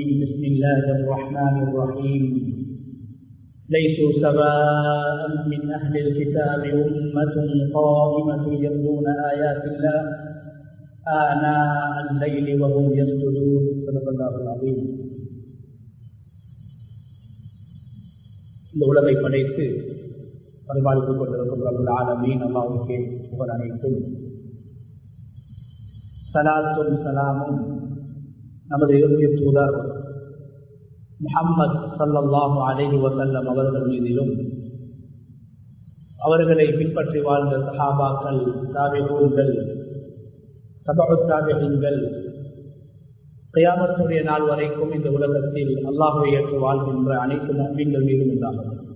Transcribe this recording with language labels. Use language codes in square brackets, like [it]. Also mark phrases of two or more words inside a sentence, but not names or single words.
[ar] بسم الله الرحمن الرحيم. ليسوا سواء من أهل الكتاب أمة قائمة يتلون آيات الله آناء الليل وهم يسجدون. صدق الله العظيم. [ta] இந்த உலகை படைத்து பரிபாலித்துக் கொண்டிருக்கும் ரப்புல் ஆலமீன் அல்லாஹ்வுக்கே புகழ் அனைத்தும். ஸலாத்தும் ஸலாமும் நமது இறுதி தூதர் முஹம்மது [ar] صلى الله عليه وسلم [ta] அவர்கள் மீதிலும், அவர்களை பின்பற்றி வாழ்ந்த சஹாபாக்கள், தாபிஊன்கள், தபஉத் தாபிஈன்கள், கியாமத்துடைய நாள் வரைக்கும் இந்த உலகத்தில் அல்லாஹ்வை ஏற்று வாழ்கின்ற அனைத்து முஃமின்கள் மீதும் உண்டாகும்.